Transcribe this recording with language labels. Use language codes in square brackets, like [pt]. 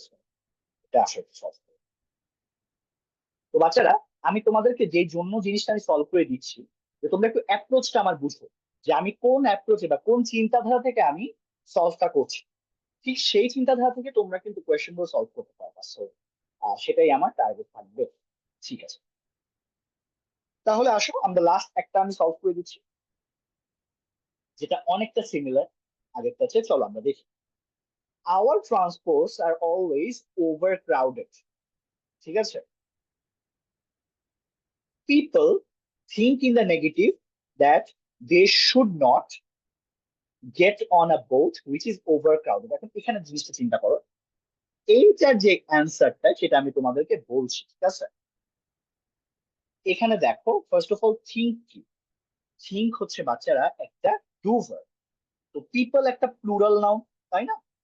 [bn] So, এটা আসলে solve. তো বাচ্চারা, আমি তোমাদেরকে যে জন্য জিনিসটা আমি সলভ করে দিচ্ছি, যে তোমরা একটু অ্যাপ্রোচটা আমার বুঝো, যে আমি কোন অ্যাপ্রোচে বা কোন চিন্তাধারা থেকে আমি সলভটা করছি। ঠিক সেই চিন্তাধারা থেকে তোমরা কিন্তু কোয়েশ্চেন গুলো সলভ করতে পারবা। So, সেটাই আমার টার্গেট থাকবে। ঠিক আছে, তাহলে আসো আমরা লাস্ট একটা আমি সলভ করে দিচ্ছি, যেটা অনেকটা সিমিলার আগেরটা চেয়ে। চলো আমরা দেখি। [en] Our transports are always overcrowded. [bn] ঠিক আছে, [en] people think in the negative that they should not get on a boat which is overcrowded. [bn] এখন এখানে জিনিসটা চিন্তা করো, এইটার যে অ্যান্সারটা সেটা আমি তোমাদেরকে বলছি। ঠিক আছে, এখানে দেখো, ফার্স্ট অফ অল থিঙ্ক কি? থিঙ্ক হচ্ছে বাচ্চারা একটা ডু ভার্ব। তো পিপল একটা প্লুরাল নাউন, তাই না?